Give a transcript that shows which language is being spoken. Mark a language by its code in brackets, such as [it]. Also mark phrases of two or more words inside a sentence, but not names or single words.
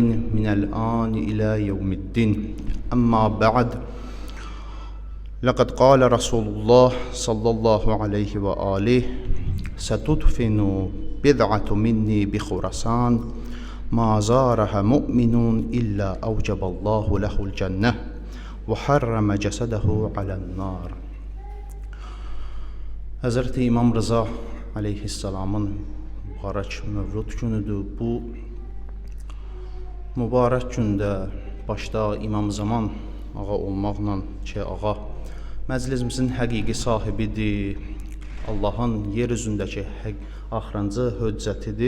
[ar] من الآن إلى يوم الدين أما بعد لقد قال رسول الله صلى الله عليه وآله ستدفن بضعة مني بخراسان ما زارها مؤمن إلا أوجب الله له الجنة وحرم جسده على النار. [az] Həzrəti İmam Rıza aleyhissalamın mübarək mövlud günüdür. Bu mübarək gündə başda İmam Zaman ağa olmaqla ki, ağa məclisimizin həqiqi sahibidir, Allahın yer üzündəki axırıncı höccətidir.